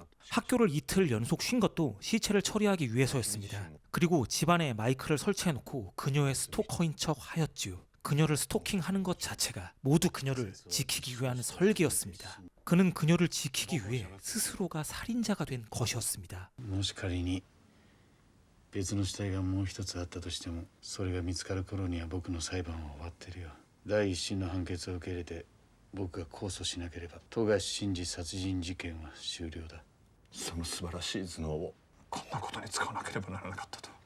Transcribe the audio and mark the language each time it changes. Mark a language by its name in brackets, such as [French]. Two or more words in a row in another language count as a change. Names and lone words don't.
[Korean] 학교를 이틀 연속 쉰 것도 시체를 처리하기 위해서였습니다. 그리고 집안에 마이크를 설치해놓고 그녀의 스토커인 척 하였죠. 그녀를 스토킹하는 것 자체가 모두 그녀를 지키기 위한 설계였습니다. 그는 그녀를 지키기 위해 스스로가 살인자가 된 것이었습니다. [Japanese] もし仮に別の死体がもう一つあったとしてもそれが見つかる頃には僕の裁判は終わってるよ。第一審の判決を受け入れて僕が控訴しなければ富樫慎二殺人事件は終了だ。その素晴らしい頭脳をこんなことに使わなければならなかったと。